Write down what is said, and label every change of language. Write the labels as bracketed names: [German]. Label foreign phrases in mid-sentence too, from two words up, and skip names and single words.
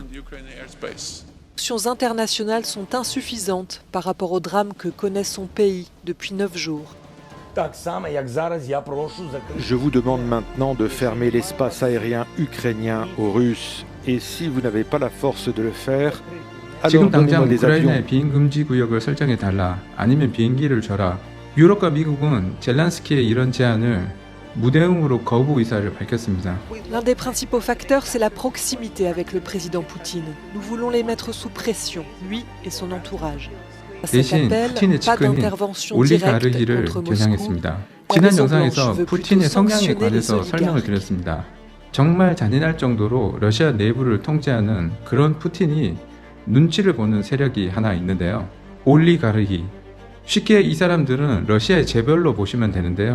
[French] Les sanctions internationales sont insuffisantes par rapport au drame que connaît son pays depuis 9 jours. Je vous demande maintenant de fermer l'espace aérien ukrainien aux Russes. Et si vous n'avez pas la force de le faire, alors [Korean] 지금 당장 [French] donnez-moi des avions. [Korean] 우크라이나의 비행 금지 구역을 설정해 달라. 아니면 비행기를 줘라. 유럽과 미국은 젤란스키의 이런 제안을 무대응으로 거부 의사를 밝혔습니다. [French] L'un des principaux facteurs, c'est la proximité avec le président Poutine. Nous voulons les mettre sous pression, lui et son entourage. À cet [Korean] 대신 [French] appel, [Korean] 푸틴의 [French] pas [Korean] 측근이 [French] d'intervention directe [Korean] 올리가르히를 [French] contre Moscou. [Korean] 겨냥했습니다. 지난 영상에서 푸틴의 성향에 관해서 설명을 드렸습니다. 정말 잔인할 정도로 러시아 내부를 통제하는 그런 푸틴이 눈치를 보는 세력이 하나 있는데요. 올리가르히. 쉽게 이 사람들은 러시아의 재벌로 보시면 되는데요.